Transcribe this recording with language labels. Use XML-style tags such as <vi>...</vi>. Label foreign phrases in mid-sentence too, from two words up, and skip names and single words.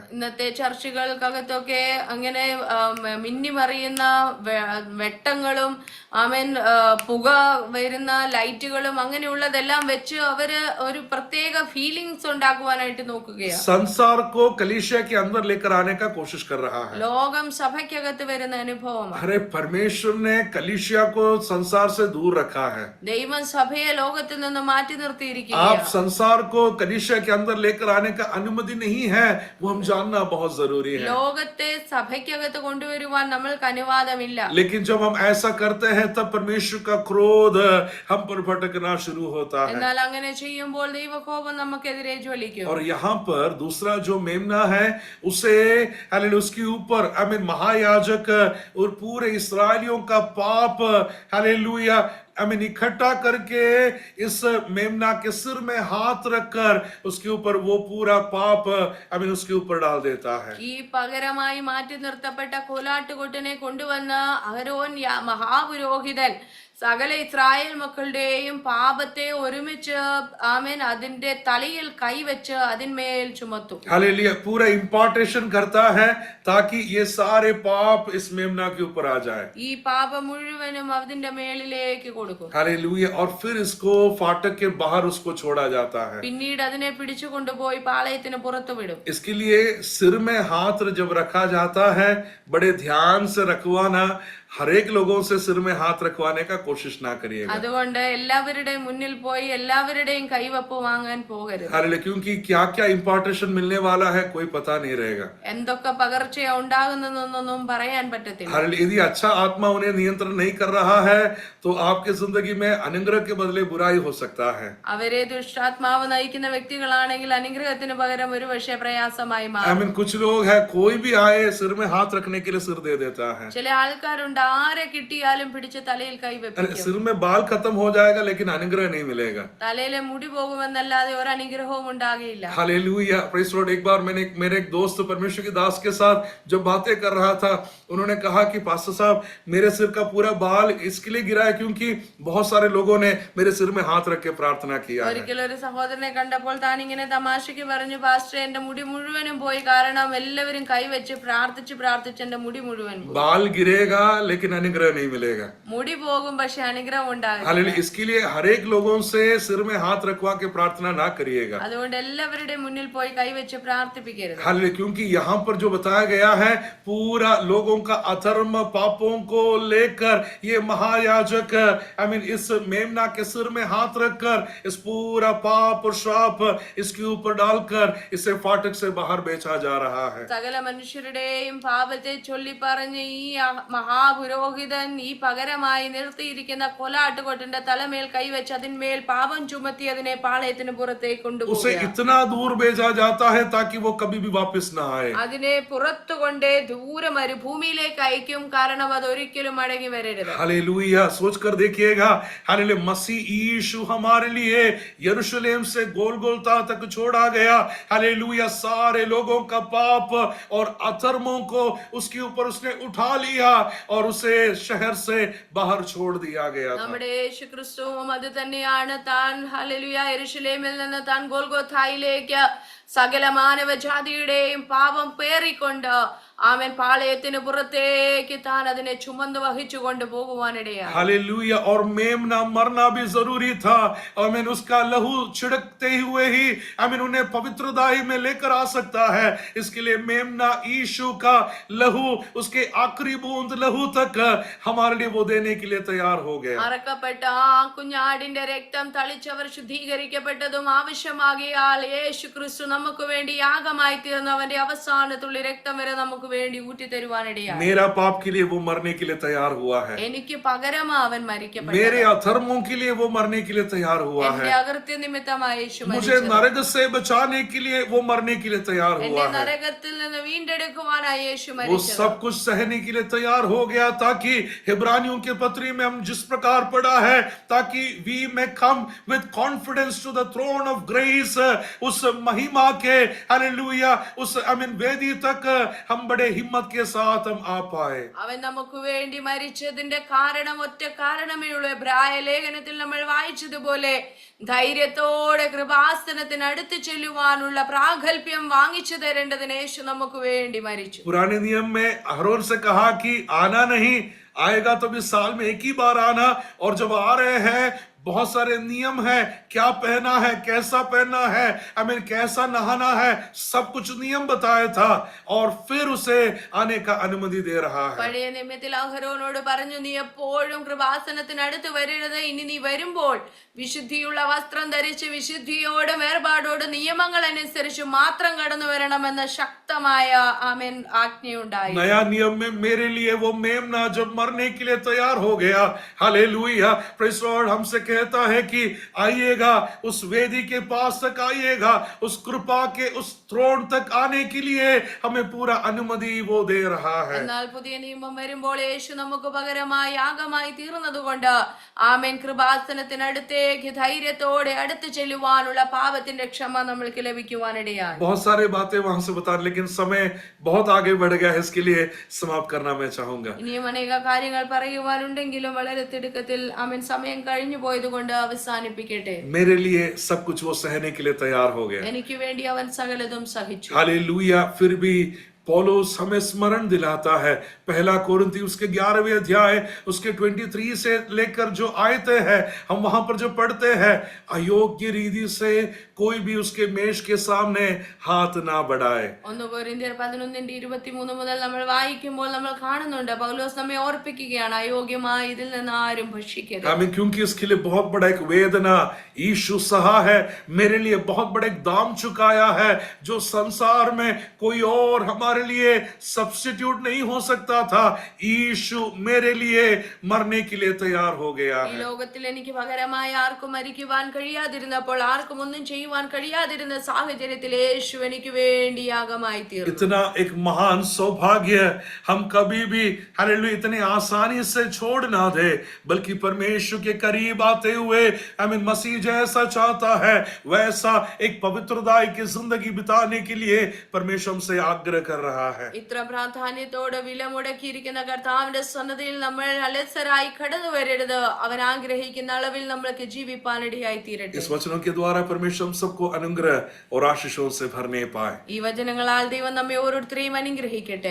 <ml>ഇന്നത്തെ ചർച്ചുകൾക്കകത്തൊക്കെ അങ്ങനെ മിന്നിമറിയുന്ന വെട്ടങ്ങളും ആമേൻ പുക വരുന്ന ലൈറ്റുകളും അങ്ങനെയുള്ളതെല്ലാം വെച്ച് അവര് ഒരു പ്രത്യേക ഫീലിംഗ്സ് ഉണ്ടാക്കുവാനായിട്ട് നോക്കുകയാണ്.</ml> <hi>संसार को कलीसिया के अंदर लेकर आने का कोशिश कर रहा है.</hi> <ml>ലോകം സഭയ്ക്കകത്ത് വരുന്ന അനുഭവമാണ്.</ml> <hi>अरे परमेश्वर ने कलीसिया को संसार से दूर रखा है.</hi> <ml>ദൈവം സഭയെ ലോകത്തിൽ നിന്ന് മാറ്റി</ml> <hi>आप</hi> <ml>നിർത്തിയിരിക്കുകയാണ്.</ml> <hi>संसार को कलीसिया के अंदर लेकर आने का अनुमति नहीं है, वो हम जानना बहुत जरूरी है.</hi> <ml>ലോകത്തെ സഭയ്ക്കകത്ത് കൊണ്ടുവരുവാൻ നമ്മൾക്ക് അനുവാദമില്ല.</ml> <hi>लेकिन जब हम ऐसा करते हैं तब परमेश्वर का क्रोध हम पर भटकना शुरू होता है.</hi> <ml>എന്നാൽ അങ്ങനെ ചെയ്യുമ്പോൾ ദൈവകോപം നമുക്കെതിരെ ജ്വലിക്കും.</ml> <hi>और यहाँ पर दूसरा जो मेमना है उसे हालेलुया उसके ऊपर</hi> <en>I mean</en> <hi>महायाजक और पूरे इस्राएलियों का पाप हालेलुया</hi> <en>I mean</en> <hi>इकट्ठा करके इस मेमना के सिर में हाथ रखकर उसके ऊपर वो पूरा पाप</hi> <en>I mean</en> <hi>उसके ऊपर डाल देता है.</hi> <ml>ഈ പകരമായി മാറ്റി നിർത്തപ്പെട്ട കോലാട്ടുകൊട്ടിനെ കൊണ്ടുവന്ന അഹരോൻ മഹാപുരോഹിതൻ സകല ഇസ്രായേൽ മക്കളുടെയും പാപത്തെ ഒരുമിച്ച് ആമേൻ അതിന്റെ തലയിൽ കൈവച്ച് അതിന്മേൽ ചുമത്തു.</ml> <hi>हालेलुया. पूरा इंपॉर्टेशन करता है ताकि ये सारे पाप इस मेमना के ऊपर आ जाए.</hi> <ml>ഈ പാപം മുഴുവനും അതിന്റെ മേളിലേക്ക് കൊടുക്കും.</ml> <hi>हालेलुया. और फिर इसको फाटक के बाहर उसको छोड़ा जाता है.</hi> <ml>പിന്നീട് അതിനെ പിടിച്ചു കൊണ്ടുപോയി പാളയത്തിന് പുറത്തു വിടും.</ml> <hi>इसके लिए सिर में हाथ जब रखा जाता है बड़े ध्यान से रखवाना हर एक लोगों से सिर में हाथ रखवाने का कोशिश ना करिएगा।</hi> <ml>അതുകൊണ്ട് എല്ലാവരുടെയും മുന്നിൽ പോയി എല്ലാവരുടെയും കൈവപ്പ് വാങ്ങാൻ പോകരുത്.</ml> <hi>हालेलुया, क्योंकि क्या क्या इंपार्टेशन मिलने वाला है कोई पता नहीं रहेगा।</hi> <ml>എന്തൊക്കെ പകർച്ചയാ ഉണ്ടാകുന്നതെന്നൊന്നും പറയാൻ പറ്റത്തില്ല.</ml> <hi>हालेलुया, यदि अच्छा आत्मा उन्हें नियंत्रण नहीं कर रहा है तो आपकी जिंदगी में अनुग्रह के बदले बुराई हो सकता है।</hi> <ml>അവരെ ദുഷ്ടാത്മാവ് നയിക്കുന്ന വ്യക്തികളാണെങ്കിൽ അനുഗ്രഹത്തിന് പകരം ഒരു പക്ഷേ പ്രയാസമായി മാറും.</ml> <hi>आमीन। कुछ लोग है कोई भी आए सिर में हाथ रखने के लिए सिर दे देता है।</hi> <ml>ചില ആൾക്കാരുണ്ട് ആരെ കിട്ടിയാലും പിടിച്ച് തലയിൽ കൈവെപ്പിക്കും.</ml> <hi>सिर में बाल खत्म हो जाएगा लेकिन अनुग्रह नहीं मिलेगा।</hi> <ml>തലയിലെ മുടി പോകുമെന്നല്ലാതെ ഒരു അനുഗ്രഹവും ഉണ്ടാകില്ല.</ml> <hi>हालेलुया,</hi> <en>praise Lord.</en> <hi>एक बार मेरे एक दोस्त परमेश्वर के दास के साथ जब बातें कर रहा था, उन्होंने कहा कि पास्टर साहब मेरे सिर का पूरा बाल इसके लिए गिरा है क्योंकि बहुत सारे लोगों ने मेरे सिर में हाथ रख के प्रार्थना किया है।</hi> <ml>ഒരിക്കലും ഒരു സഹോദരനെ കണ്ടപ്പോൾ താൻ ഇങ്ങനെ തമാശയ്ക്ക് പറഞ്ഞു, പാസ്റ്റർ എന്റെ മുടി മുഴുവനും പോയി, കാരണം എല്ലാവരും കൈവച്ച് പ്രാർത്ഥിച്ച് എന്റെ മുടി മുഴുവൻ പോയി.</ml> <hi>बाल गिरेगा लेकिन अनुग्रह नहीं मिलेगा।</hi> <ml>മുടി പോകും പക്ഷെ അനുഗ്രഹം ഉണ്ടാകില്ല.</ml> <hi>हालेलुया, इसके लिए हर एक लोगों से सिर में हाथ रखवा के प्रार्थना ना करिएगा।</hi> <ml>അതുകൊണ്ട് എല്ലാവരുടെയും മുന്നിൽ പോയി കൈവച്ച് പ്രാർത്ഥിപ്പിക്കരുത്.</ml> <hi>हालेलुया, क्योंकि यहाँ पर जो बताया गया है पूरा लोगों का अधर्म पापों को लेकर ये महायाजक इस मेमना के सिर में हाथ रखकर इस पूरा पाप और श्राप इसके ऊपर डालकर इसे फाटक से बाहर बेचा जा रहा है।</hi> <ml>സകല മനുഷ്യരുടെയും പാപത്തെ ചൊല്ലി പറഞ്ഞ് ഈ മഹാപുരോഹിതൻ ഈ പകരമായി നിർത്തിയിരിക്കുന്ന കൊലാട്ടുകൊട്ടിന്റെ തലമേൽ കൈവച്ച് അതിന്മേൽ പാപം ചുമത്തി അതിനെ പാളയത്തിന് പുറത്തേക്ക്</ml> <hi>उसे</hi> <ml>കൊണ്ടുപോകുക.</ml> <hi>इतना दूर भेजा जाता है ताकि वो कभी भी वापस ना आए।</hi> <ml>അതിനെ പുറത്തു കൊണ്ട് ദൂരെ മരുഭൂമിയിലേക്ക് അയക്കും, കാരണം അത് ഒരിക്കലും മടങ്ങി വരരുത്.</ml> <hi>हालेलुया, सोच कर देखिएगा। हालेलुया, मसीह यीशु हमारे लिए यरूशलेम से गोलगोलता तक छोड़ा गया। हालेलुया, सारे लोगों का पाप और अधर्मों को उसके ऊपर उसने उठा लिया और उसे शहर से बाहर छोड़ दिया गया था।</hi> <ml>നമ്മുടെ യേശു ക്രിസ്തുവും അത് തന്നെയാണ്. താൻ ഹല്ലേലൂയ യെരൂശലേമിൽ നിന്ന് താൻ ഗോൽഗോഥായിലേക്ക് സകല മാനവജാതിയുടെയും പാപം പേറിക്കൊണ്ട് ആമേൻ പാളയത്തിന് പുറത്തേക്ക് താൻ അതിനെ ചുമന്നു വഹിച്ചു കൊണ്ട് പോകുവാനിടയായി.</ml> <hi>हालेलुया, और मेमना मरना भी जरूरी था। आमीन, उसका लहू छिड़कते हुए ही आमीन उन्हें पवित्रदाई में लेकर आ सकता है। इसके लिए मेमना यीशु का लहू उसके आखिरी बूंद लहू तक हमारे लिए वो देने के लिए तैयार हो गया।</hi> <ml>അറക്കപ്പെട്ട ആ കുഞ്ഞാടിന്റെ രക്തം തളിച്ചവർ ശുദ്ധീകരിക്കപ്പെട്ടതും ആവശ്യമാകിയാൽ യേശു ക്രിസ്തു നമുക്ക് വേണ്ടി യാഗമായി തീർന്ന അവന്റെ അവസാന തുള്ളി രക്തം വരെ നമുക്ക് വേണ്ടി ഊറ്റി തരുവാനിടയായി.</ml> <hi>मेरा पाप के लिए वो मरने के लिए तैयार हुआ है।</hi> <ml>എനിക്ക് പകരമാ അവൻ മരിക്കപ്പെട്ടു.</ml> <hi>मेरे अधर्मों के लिए वो मरने के लिए तैयार हुआ</hi> <ml>എന്റെ</ml> <hi>है।</hi> <ml>അകൃത്യ നിമിത്തമായി യേശു</ml> <hi>मुझे</hi> <ml>മരിച്ചു.</ml> <hi>नरक से बचाने के लिए वो मरने के लिए तैयार</hi> <ml>എന്നെ</ml> <hi>हुआ है।</hi> <ml>നരകത്തിൽ നിന്ന് വീണ്ടെടുക്കുവാനായി യേശു</ml> <hi>वो</hi> <ml>മരിച്ചു.</ml> <hi>सब कुछ सहने के लिए तैयार हो गया ताकि इब्रानियों के पत्री में हम जिस प्रकार पढ़ा है, ताकि</hi> <en>we may come with confidence to the throne of grace,</en> <hi>उस महिमा के हालेलुया उस वेदी तक हम बड़े हिम्मत के साथ हम आ पाए।</hi> <ml>അവൻ നമുക്ക് വേണ്ടി മരിച്ചതിന്റെ കാരണം ഒറ്റ കാരണമേ ഉള്ളൂ. എബ്രായ ലേഖനത്തിൽ നമ്മൾ വായിച്ചതുപോലെ ധൈര്യത്തോടെ കൃപാസനത്തിന് അടുത്ത് ചെല്ലുവാനുള്ള പ്രാഗൽഭ്യം വാങ്ങിച്ചു തരേണ്ടതിന് യേശു നമുക്ക് വേണ്ടി മരിച്ചു.</ml> <hi>पुराने नियम में अहरोन से कहा कि आना नहीं, आएगा तो भी साल में एक ही बार आना, और जब आ रहे हैं बहुत सारे नियम है, क्या पहना है, कैसा पहनना है, कैसा नहाना है, सब कुछ नियम बताया था, और फिर उसे आने का अनुमति दे रहा है।</hi> <ml>പഴയ നിയമത്തിൽ അഹരോനോട് പറഞ്ഞു, നീ എപ്പോഴും കൃപാസനത്തിന് അടുത്ത് വരരുത്. ഇനി നീ വരുമ്പോൾ വിശുദ്ധിയുള്ള വസ്ത്രം ധരിച്ച് വിശുദ്ധിയോട് വേർപാടോട് നിയമങ്ങൾ അനുസരിച്ച് മാത്രം കടന്നു വരണമെന്ന ശക്തമായ ആമേൻ ആജ്ഞയുണ്ടായി.</ml> <hi>नया नियम में मेरे लिए वो मेमना जब मरने के लिए तैयार हो गया, हालेलुया,</hi> <en>praise Lord,</en> <hi>हमसे कहता है कि आइएगा, उस वेदी के पास तक आइएगा, उस कृपा के उस थ्रोन तक आने के लिए हमें पूरा अनुमति वो दे रहा है।</hi> <ml>എന്നാൽ പുതിയ നിയമം വരുമ്പോൾ യേശു നമുക്ക് പകരമായി യാഗമായി തീർന്നതുകൊണ്ട് ആമേൻ കൃപാസനത്തിനടുത്തേക്ക് ധൈര്യത്തോടെ അടുത്ത് ചെല്ലുവാനുള്ള പാപത്തിന്റെ ക്ഷമ നമ്മൾക്ക് ലഭിക്കുവാനിടയായി.</ml> <hi>बहुत सारे बातें वहां से बता, लेकिन समय बहुत आगे बढ़ गया है, इसके लिए समाप्त करना मैं चाहूंगा।</hi> <ml>ഇനിയും അനേക കാര്യങ്ങൾ പറയുവാനുണ്ടെങ്കിലും വളരെ തിടുക്കത്തിൽ ആമേൻ സമയം കഴിഞ്ഞു പോയതുകൊണ്ട് അവസാനിപ്പിക്കട്ടെ.</ml> <hi>मेरे लिए सब कुछ वो सहने के लिए तैयार हो गया।</hi> <ml>എനിക്ക് വേണ്ടി അവൻ സകലതും സഹിച്ചു.</ml> <hi>हालेलुया, फिर भी पौलुस हमें स्मरण दिलाता है। पहला कोरिन्थी उसके 11वें अध्याय उसके 23 से लेकर जो आयतें हैं, हम वहां पर जो पढ़ते हैं, अयोग्य रीति से कोई भी उसके मेष के सामने हाथ ना बढ़ाए।</hi> <ml>1 കൊരിന്ത്യർ 11:23 മുതൽ നമ്മൾ വായിക്കുമ്പോൾ നമ്മൾ കാണുന്നുണ്ട് പൗലോസ് നമ്മെ ഓർപ്പിക്കുകയാണ് അയോഗ്യമായി ഇതിൽ നിന്ന് ആരും ഭക്ഷിക്കരുത്.</ml> <hi>हमें क्योंकि इसके लिए बहुत बड़ा एक वेदना यीशु सहा है, मेरे लिए बहुत बड़ा एक दाम चुकाया है, जो संसार में कोई और हमारे लिए सब्स्टिट्यूट नहीं हो सकता था। यीशु मेरे लिए मरने के लिए तैयार हो गया</hi> <ml>ഈ</ml> <hi>है।</hi> <ml>ലോകത്തിൽ എനിക്ക് പകരമായി ആർക്കും മരിക്കുവാൻ കഴിയാതിരുന്നപ്പോൾ, ആർക്കും ഒന്നും ചെയ്യുവാൻ കഴിയാതിരുന്ന സാഹചര്യത്തിൽ യേശു എനിക്ക് വേണ്ടി യാഗമായി തീർന്നു.</ml> <hi>इतना एक महान सौभाग्य हम कभी भी हालेलुया इतने आसानी से छोड़ ना दे, बल्कि परमेश्वर के करीब आते हुए हमें मसीह जैसा चाहता है वैसा एक पवित्रता की जिंदगी बिताने के लिए परमेश्वर हमसे आग्रह कर रहा है।</hi> <ml>ഇത്ര പ്രാധാന്യത്തോടെ വില മുടക്കിയിരിക്കുന്ന കർത്താവിന്റെ സന്നദ്ധയിൽ നമ്മൾ അലസരായി കടന്നു വരരുത്. അവൻ ആഗ്രഹിക്കുന്ന അളവിൽ നമ്മൾക്ക് ജീവിപ്പാനിടയായി തീരട്ടെ.</ml> <hi>इस वचनों के द्वारा परमेश्वर हम सबको अनुग्रह और आशीषों से भरने पाए।</hi> <ml>ഈ വചനങ്ങളാൽ ദൈവം നമ്മെ ഓരോരുത്തരെയും അനുഗ്രഹിക്കട്ടെ.</ml>